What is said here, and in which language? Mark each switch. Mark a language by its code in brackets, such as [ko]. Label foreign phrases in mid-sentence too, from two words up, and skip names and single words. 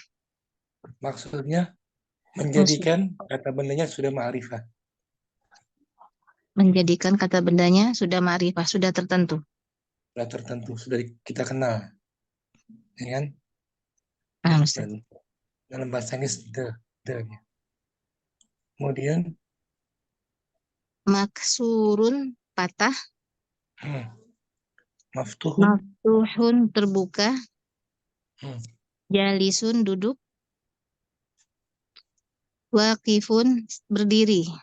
[id] Maksudnya menjadikan kata bendanya sudah ma'rifah. Menjadikan kata bendanya sudah ma'rifah, sudah tertentu. Sudah tertentu, sudah kita kenal. Ya kan? Dalam bahasa Inggris the. Kemudian maksurun patah. Maftuhun terbuka. Jalisun duduk. Waqifun berdiri.